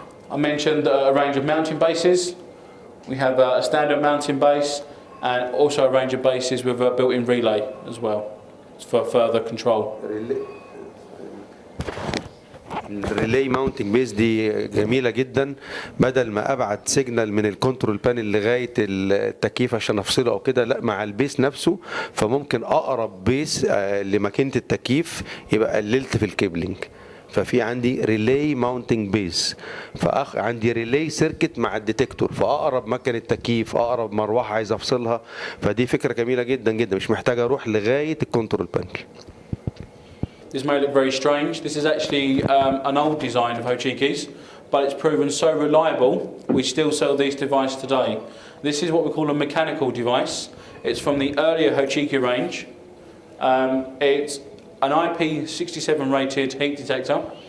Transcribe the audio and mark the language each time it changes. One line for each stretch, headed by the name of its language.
English: I mentioned a range of mounting bases. We have a standard mounting base and also a range of bases with a built-in relay as well for further control.
Arabic: الريلي ماونتنج بيز دي جميله جدا. بدل ما ابعت سيجنال من الكنترول بانل لغايه التكييف عشان افصله او كده، لا، مع البيس نفسه. فممكن اقرب بيس لماكينه التكييف يبقى قللت في الكيبلينج. ففي عندي ريلي ماونتنج بيس، عندي ريلي سيركت مع الديتكتور، فاقرب مكنه تكييف، اقرب مروحه عايز افصلها. فدي فكره جميله جدا جدا، مش محتاج اروح لغايه الكنترول بانل.
English: This may look very strange. This is actually an old design of Hochiki's, but it's proven so reliable, we still sell these devices today. This is what we call a mechanical device. It's from the earlier Hochiki range. It's an IP67 rated heat detector.